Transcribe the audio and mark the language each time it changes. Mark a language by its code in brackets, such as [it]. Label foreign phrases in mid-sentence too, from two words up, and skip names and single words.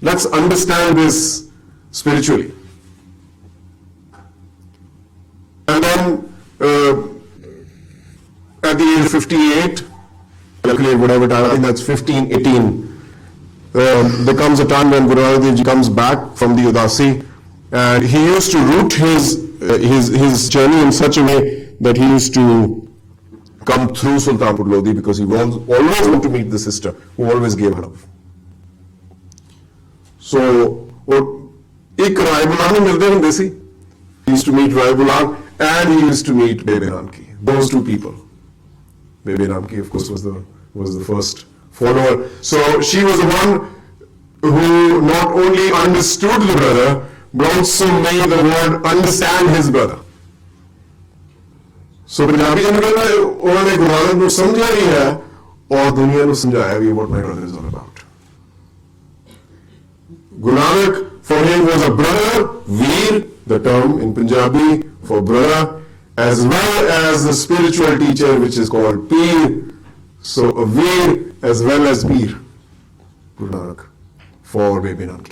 [en] Let's understand this spiritually. And then at the age of 58, calculate whatever time, I think that's 15, 18, there comes a time when Guru Nanak Dev Ji comes back from the Udasi, and he used to route his journey in such a way that he used to come through Sultanpur Lodi, because he always wanted to meet the sister who always gave her love. [pa] So, ਏਕ ਰਾਏ ਬੁਲਾਨ ਮੇਂ ਮਿਲਤੇ ਹੁੰਦੇ ਸੀ. [en] He used to meet Rai Bulan and he used to meet Bebe Nanaki. Those two people. Bebe Nanaki, of course, was the first follower. So she was the one who not only understood the brother, but also made the word understand his brother. [hi] So Punjabi जनरल उन्होंने गुरु नानक को समझा ही है और दुनिया को समझाया भी [en] what my brother is all about. Guru Nanak for him was a brother, veer, the term in Punjabi for brother, as well as the spiritual teacher which is called Peer. So a veer as well as Peer, Guru Nanak for Bebe Nanaki.